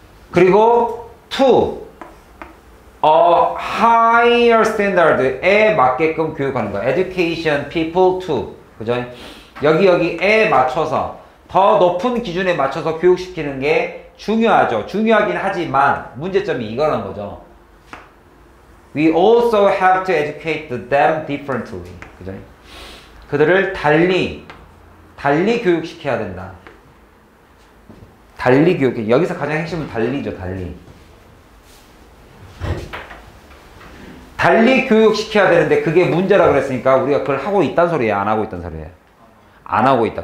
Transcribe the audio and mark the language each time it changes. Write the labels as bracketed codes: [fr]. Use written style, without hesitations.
[ko] 그리고 [en] to a higher standard [ko] 에 맞게끔 교육하는 거. [en] education people to. [ko] 그죠? 여기에 맞춰서 더 높은 기준에 맞춰서 교육시키는 게 중요하죠. 중요하긴 하지만 문제점이 이거라는 거죠. [en] We also have to educate them differently. [ko] 그죠? 그들을 달리 교육시켜야 된다. 달리 교육. 여기서 가장 핵심은 달리죠. 달리 교육시켜야 되는데 그게 문제라고 그랬으니까 우리가 그걸 하고 있단 소리예요? 안 하고 있단 소리예요? 안 하고 있다.